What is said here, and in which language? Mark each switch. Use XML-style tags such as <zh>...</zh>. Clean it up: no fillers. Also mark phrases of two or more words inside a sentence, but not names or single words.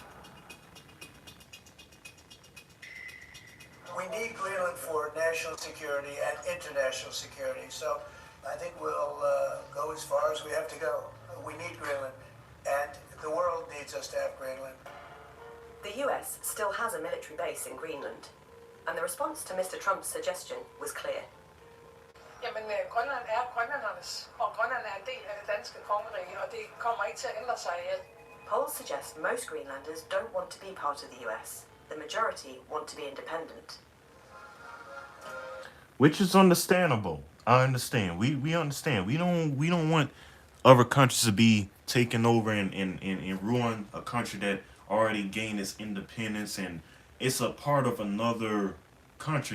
<en>We need Greenland for national security and international security, so I think we'll go as far as we have to go. We need Greenland. And the world needs us to have Greenland. The US still has a military base in Greenland, and the response to Mr. Trump's suggestion was clear.</en> <da>Jamen, Grønland er grønlændernes, og Grønland er en del af det danske kongerige, og det kommer ikke til at ændre sig.</da> <en>Polls suggest most Greenlanders don't want to be part of the US. The majority want to be independent. Which is understandable. I understand. We understand. We don't want other countries to be taken over and ruin a country that already gained its independence, and it's a part of another country.</en>